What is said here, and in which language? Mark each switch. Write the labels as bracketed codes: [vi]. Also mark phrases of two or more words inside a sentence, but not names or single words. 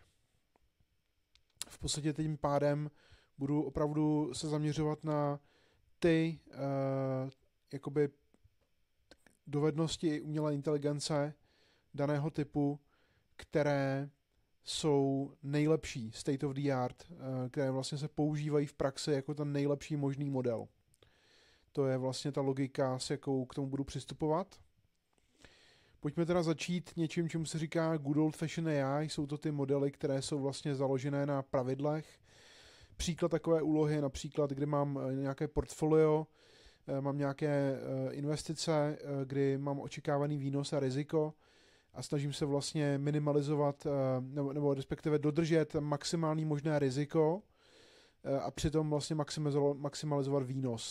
[cs] V podstatě tím pádem budu opravdu se zaměřovat na ty jakoby dovednosti umělé inteligence daného typu, které jsou nejlepší, [en] state of the art, [cs] které vlastně se používají v praxi jako ten nejlepší možný model. To je vlastně ta logika, s jakou k tomu budu přistupovat. Pojďme teda začít něčím, čemu se říká [en] good old fashioned AI. [cs] Jsou to ty modely, které jsou vlastně založené na pravidlech. Příklad takové úlohy je například, kdy mám nějaké portfolio, mám nějaké investice, kdy mám očekávaný výnos a riziko a snažím se vlastně minimalizovat nebo respektive dodržet maximální možné riziko a přitom vlastně maximalizovat výnos.